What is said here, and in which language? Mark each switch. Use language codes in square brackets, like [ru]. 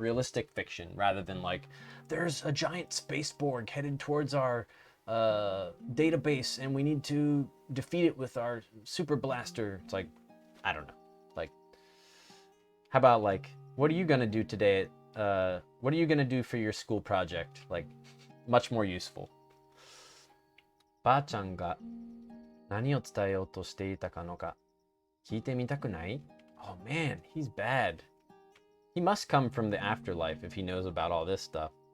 [en] Realistic fiction rather than like, there's a giant spaceborg headed towards our database and we need to defeat it with our super blaster. It's like, I don't know. Like, how about like, what are you gonna do today? What are you gonna do for your school project? Like, much more useful. [ja] ばあちゃんが何を伝えようとしていたかのか聞いてみたくない? [en] Oh man, he's bad. He must come from the afterlife if he knows about all this stuff.